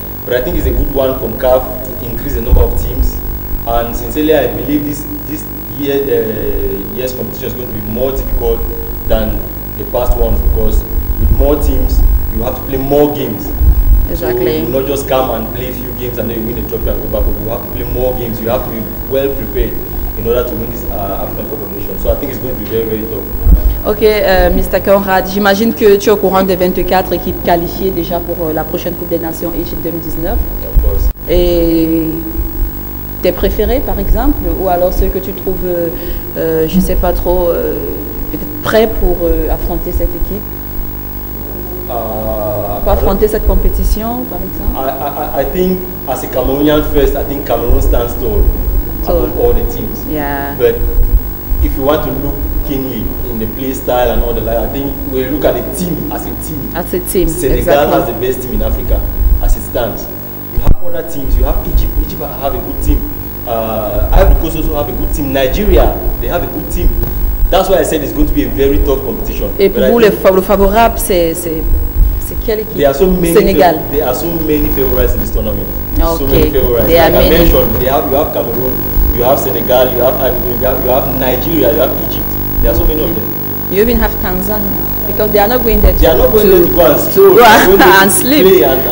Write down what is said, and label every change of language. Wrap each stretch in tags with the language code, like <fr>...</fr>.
<en>But I think it's a good one from CAF to increase the number of teams. And sincerely, I believe this year's competition is going to be more difficult than the past ones, because with more teams, you have to play more games. Exactly. So you will not just come and play a few games and then you win the trophy and go back. But you have to play more games. You have to be well prepared in order to win this African Cup of Nations. So I think it's going to be very, very tough. Ok, Mr.</en> <fr>Conrad, j'imagine que tu es au courant des 24 équipes qualifiées déjà pour la prochaine Coupe des Nations Égypte 2019.</fr> <en>Yeah, of course.</en> <fr>Et tes préférés, par exemple, ou alors ceux que tu trouves, je ne sais pas trop, peut-être prêts pour affronter cette équipe? Pour affronter cette compétition, par exemple?</fr> <en>I think, as a Cameroonian first, I think Cameroon stands tall above all the teams. Yeah. But if you want to look keenly in the play style and all the like, I think we look at the team as a team. As a team, Senegal exactly. has the best team in Africa as it stands. You have other teams. You have Egypt. Egypt have a good team. Ivory Coast also have a good team. Nigeria, they have a good team. That's why I said it's going to be a very tough competition.</en> <fr>Et pour vous, le favorable, c'est quelle équipe?</fr> <en>There are so many</en> <fr>Sénégal.</fr> <en>There are so many favorites in this tournament. Okay. So many favorites. There are like many. I mentioned, you have Cameroon, you have Senegal, you have Nigeria, you have Egypt. There are so many of them. You even have Tanzania, because they are not going there to, They are not going there to go and stroll. and sleep.</en>